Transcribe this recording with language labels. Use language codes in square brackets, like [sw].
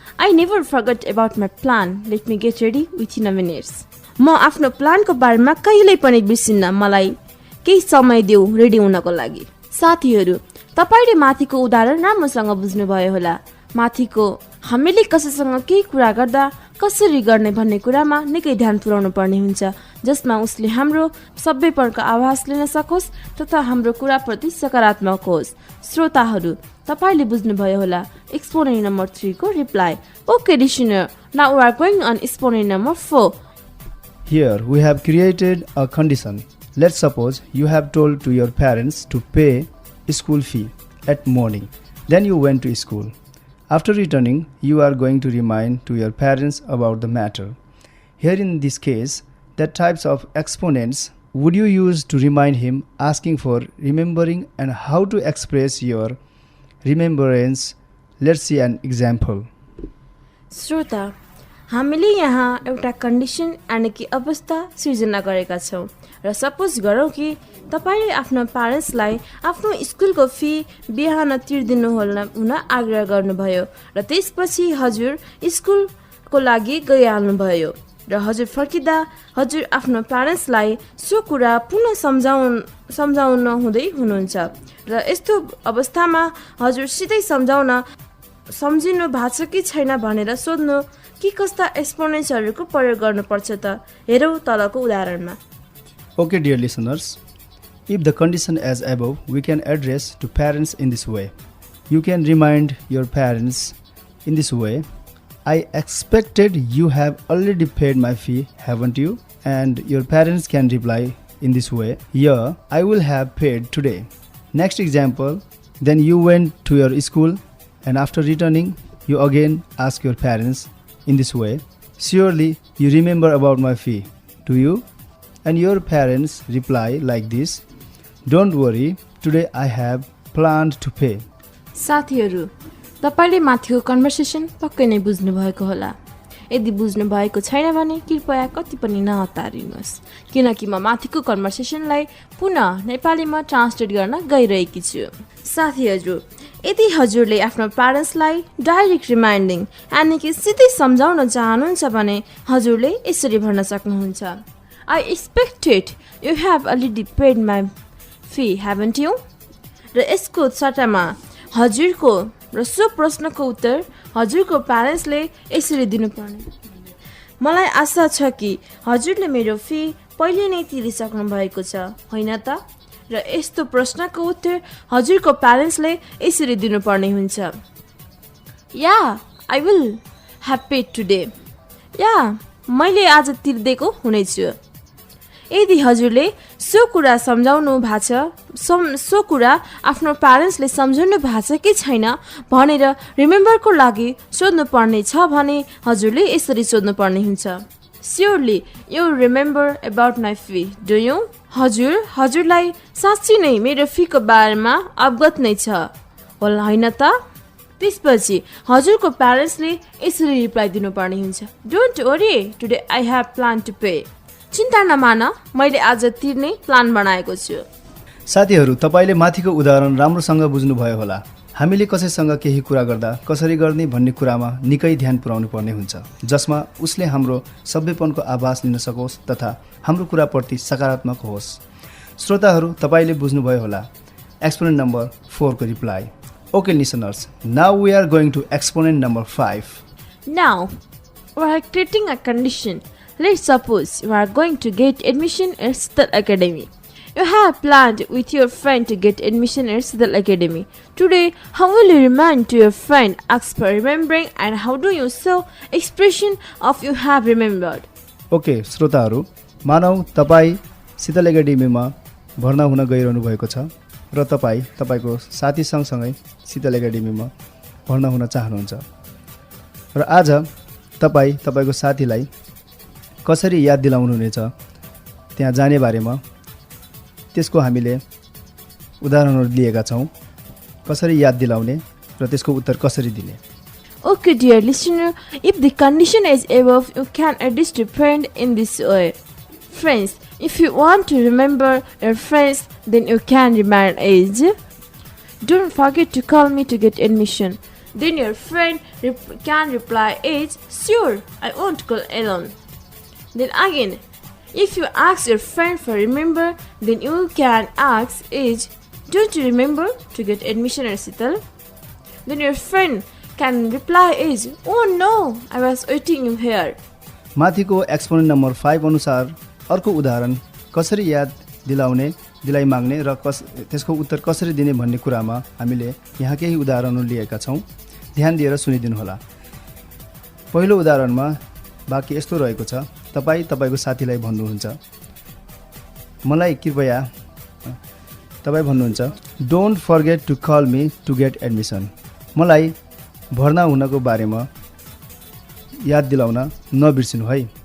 [en] I never forgot about my plan. Let me get ready within a minute. [ne] म आफ्नो प्लानको बारेमा कहिल्यै पनि बिर्सिन्न, मलाई केही समय देऊ रेडी हुनको लागि। साथीहरू, तपाईले माथिको उदाहरण राम्रोसँग बुझ्नुभयो होला। माथिको हामीले कसैसँग केही कुरा गर्दा कसरी गर्ने भन्ने कुरामा निकै ध्यान पुर्याउनु पर्ने हुन्छ, जसमा उसले हाम्रो सभ्यपनको आभास लिन सकोस् तथा हाम्रो कुराप्रति सकारात्मक होस्। श्रोताहरू, तपाईले बुझ्नुभयो होला एक्सपोनेन्ट नम्बर 3 को reply. [en] Okay listener, now we are going on exponent number 4. Here we have created a condition. Let's suppose you have told to your parents to pay school fee at morning. Then you went to school. After returning, you are going to remind to your parents about the matter. Here in this case, the types of exponents would you use to remind him, asking for remembering, and how to express your remembrance? Let's see an example. [ne] श्रोता, हामीले यहाँ एउटा condition यानि कि अवस्था सिर्जना गरेका छौँ र सपोज गरौँ कि तपाईँले आफ्नो प्यारेन्ट्सलाई आफ्नो स्कुलको फी बिहान तिर्दिनु हुन आग्रह गर्नुभयो र त्यसपछि हजुर स्कुलको लागि गइहाल्नुभयो र हजुर फर्किँदा हजुर आफ्नो प्यारेन्ट्सलाई सो कुरा पुनः सम्झाउन हुँदै हुनुहुन्छ र यस्तो अवस्थामा हजुर सिधै सम्झिनु भएको छ कि छैन भनेर सोध्नु कि कस्ता एक्सपोनेन्ट्सहरूको प्रयोग गर्नुपर्छ त, हेरौँ तलको उदाहरणमा। [en] Okay, dear listeners, if the condition as above, we can address to parents in this way. You can remind your parents in this way. I expected you have already paid my fee, haven't you? And your parents can reply in this way. Yeah, I will have paid today. Next example, then you went to your school and after returning, you again ask your parents in this way. Surely you remember about my fee, do you? And your parents reply like this. Don't worry, today I have planned to pay. [ne] साथीहरू, तपाईले माथिको conversation पक्कै नै बुझ्नु भएको होला। यदि बुझ्नु भएको छैन भने कृपया कति पनि नहतारिनुहोस्, किनकि म माथिको कन्भर्सेसनलाई पुनः नेपालीमा ट्रान्सलेट गर्न गइरहेकी छु। साथीहरू, यदि हजुरले आफ्नो प्यारेन्ट्सलाई डाइरेक्ट रिमाइन्डिङ यानि कि सिधै सम्झाउन चाहनुहुन्छ भने हजुरले यसरी भन्न सक्नुहुन्छ। [en] I expected you have already paid my fee, haven't you? [ne] र यसको सट्टामा हजुरको र सो प्रश्नको उत्तर हजुरको प्यारेन्ट्सले यसरी दिनुपर्ने। मलाई आशा छ कि हजुरले मेरो फी पहिले नै तिरिसक्नु भएको छ, होइन त? र यस्तो प्रश्नको उत्तर हजुरको प्यारेन्ट्सले यसरी दिनुपर्ने हुन्छ। [en] या, I will have paid today. [ne] या, मैले आज तिर्दिएको हुनेछु। यदि हजुरले सो कुरा सम्झाउनु भएको छ, सो कुरा आफ्नो प्यारेन्ट्सले सम्झाउनु भएको छ कि छैन भनेर रिमेम्बरको लागि सोध्नु पर्ने छ भने हजुरले यसरी सोध्नु पर्ने हुन्छ। [en] Surely you remember about my fee, do you? [ne] हजुरलाई साँच्चै नै मेरो फीको बारेमा अवगत नै छ होला, होइन त? त्यसपछि हजुरको प्यारेन्ट्सले यसरी रिप्लाई दिनुपर्ने हुन्छ। [en] Don't worry, today I have planned to pay. [ne] चिन्ता नमान, मैले आज तिर्ने प्लान बनाएको छु। साथीहरू, तपाईले माथिको उदाहरण राम्रोसँग बुझ्नुभयो होला। हामीले कसैसँग केही कुरा गर्दा कसरी गर्ने भन्ने कुरामा निकै ध्यान पुर्याउनु पर्ने हुन्छ, जसमा उसले हाम्रो सभ्यपनको आभास लिन सकोस् तथा हाम्रो कुराप्रति सकारात्मक होस्। श्रोताहरू, तपाईँले बुझ्नुभयो होला एक्सपोनेन्ट नम्बर 4 को reply. [en] Okay listeners, now we are going to exponent number 5. Now, we are creating a condition. Let's suppose you are going to get admission at Sheetal Academy. You have planned with your friend to get admission at Sheetal Academy. Today, how will you remind to your friend, ask for remembering, and how do you show expression of you have remembered? [ne] Okay श्रोताहरू, मानौ तपाईँ शीतल एकाडेमीमा भर्ना हुन गइरहनु भएको छ र तपाईको साथी सँगसँगै शीतल एकाडेमीमा भर्ना हुन चाहनुहुन्छ र आज तपाईको साथीलाई कसरी याद दिलाउनुहुनेछ त्यहाँ जाने बारेमा त्यसको हामीले उदाहरणहरू लिएका छौँ, कसरी याद दिलाउने र त्यसको उत्तर कसरी दिने। [en] Okay, dear listener, if the condition is above, you can address your friend in this way. Friends, if you want to remember your friends, then you can remind age. Don't forget to call me to get admission. Then your friend can reply age, sure, I won't call alone. Then again, if you ask your friend for remember, then you can ask age, don't you remember to get admission at Sheetal? Then your friend can reply age, oh no, I was waiting you here. [ne] माथिको exponent number 5 अनुसार अर्को उदाहरण कसरी याद दिलाइ माग्ने र त्यसको उत्तर कसरी दिने भन्ने कुरामा हामीले यहाँ केही उदाहरणहरू लिएका छौँ, ध्यान दिएर सुनिदिनु होला। पहिलो उदाहरणमा वाक्य यस्तो रहेको छ, तपाईको साथीलाई भन्नुहुन्छ, मलाई कृपया तपाईँ भन्नुहुन्छ, [en] don't forget to call me to get admission, [ne] मलाई भर्ना हुनको बारेमा याद दिलाउन नबिर्सिनु है।